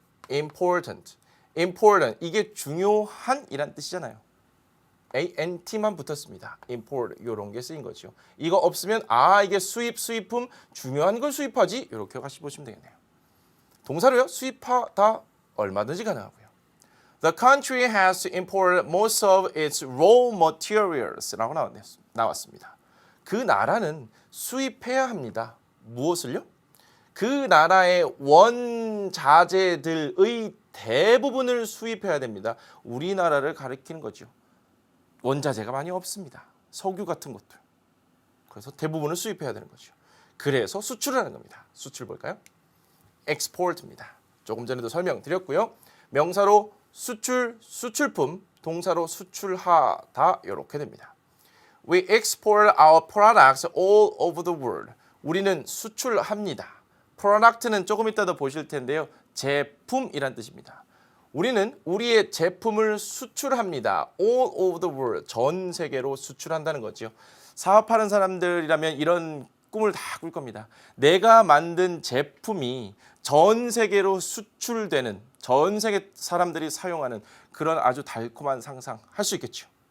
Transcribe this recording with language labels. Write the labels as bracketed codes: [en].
[ko] important, important, 이게 중요한 이란 뜻이잖아요. ant만 붙었습니다. import 요런 게 쓰인 거죠. 이거 없으면 이게 수입, 수입품 중요한 걸 수입하지 이렇게 같이 보시면 되겠네요. 동사로요. 수입하다 얼마든지 가능하고요. [en] The country has to import most of its raw materials라고 [ko] 나왔습니다. 그 나라는 수입해야 합니다. 무엇을요? 그 나라의 원자재들의 대부분을 수입해야 됩니다. 우리나라를 가리키는 거죠. 원자재가 많이 없습니다. 석유 같은 것들. 그래서 대부분을 수입해야 되는 거죠. 그래서 수출을 하는 겁니다. 수출 볼까요? export입니다. 조금 전에도 설명드렸고요. 명사로 수출, 수출품, 동사로 수출하다 이렇게 됩니다. [en] We export our products all over the world. [ko] 우리는 수출합니다. product는 조금 이따 더 보실 텐데요. 제품이란 뜻입니다. 우리는 우리의 제품을 수출합니다. [en] all over the world. [ko] 전 세계로 수출한다는 거죠. 사업하는 사람들이라면 이런 꿈을 다 꿀 겁니다. 내가 만든 제품이 전 세계로 수출되는, 전 세계 사람들이 사용하는 그런 아주 달콤한 상상 할 수 있겠죠.